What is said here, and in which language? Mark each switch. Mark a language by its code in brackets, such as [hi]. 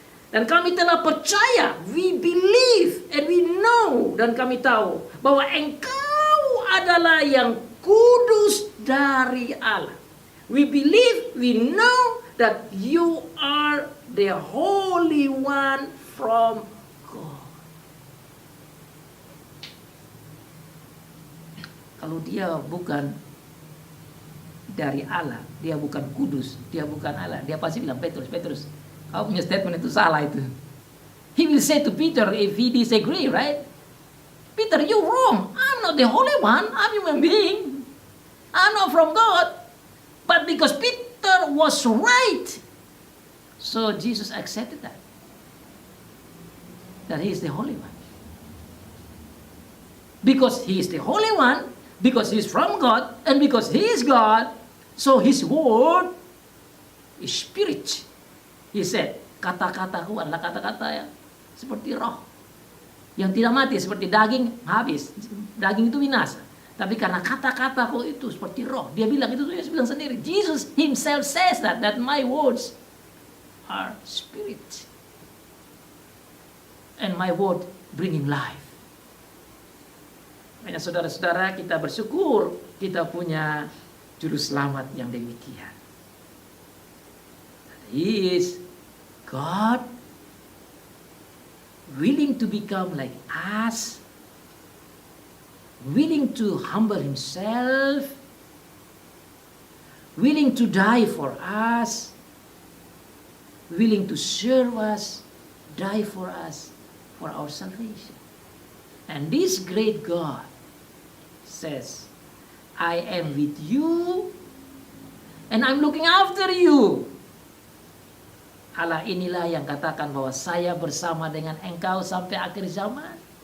[id] Dan kami telah percaya, [en] we believe and we know, [id] dan kami tahu bahwa engkau adalah yang kudus dari Allah. [en] We believe, we know that you are the Holy One from God. [id] Kalau dia bukan dari Allah, dia bukan kudus, dia bukan Allah, dia pasti bilang, Petrus, kau punya statement itu salah itu. [en] He will say to Peter if he disagree, right? Peter, you wrong. I'm not the Holy One. I'm human being. I'm not from God. But because Peter was right, so Jesus accepted that. That he is the Holy One. Because he is the Holy One, because he is from God, and because he is God, so his word is spirit. He said, [id] kata-kataku adalah kata-kata yang seperti roh. Yang tidak mati, seperti daging habis. Daging itu binasa. Tapi karena kata-kataku itu seperti roh. Dia bilang, itu dia bilang sendiri. [en] Jesus himself says that my words are spirit. And my word bringing life. [id] Makanya saudara-saudara, kita bersyukur kita punya juru selamat yang demikian. [en] He is God, willing to become like us, willing to humble himself, willing to die for us, willing to serve us, die for us, for our salvation. And this great God says, I am with you, and I'm looking after you. [id] Allah inilah yang katakan bahwa saya bersama dengan engkau sampai akhir zaman.